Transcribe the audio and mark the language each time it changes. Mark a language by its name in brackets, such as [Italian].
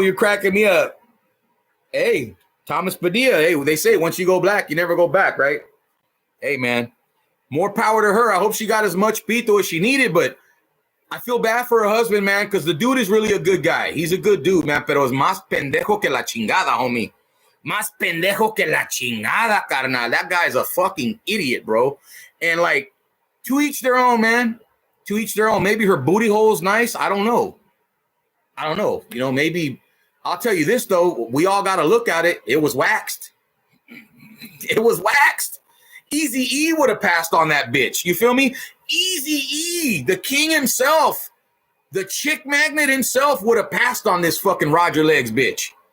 [English] You're cracking me up. Hey, Thomas Padilla. Hey, they say once you go black, you never go back, right? Hey, man, more power to her. I hope she got as much pito as she needed, but I feel bad for her husband, man, because the dude is really a good guy. He's a good dude, man, [Spanish] pero es más pendejo que la chingada, [English] homie. [Spanish] Más pendejo que la chingada, carnal. [English] That guy's a fucking idiot, bro. And, like, to each their own, man. To each their own. Maybe her booty hole's nice. I don't know. You know, maybe... I'll tell you this, though. We all got to look at it. It was waxed. It was waxed. Eazy-E would have passed on that bitch. You feel me? Eazy-E, the king himself, the chick magnet himself would have passed on this fucking Roger Legs bitch.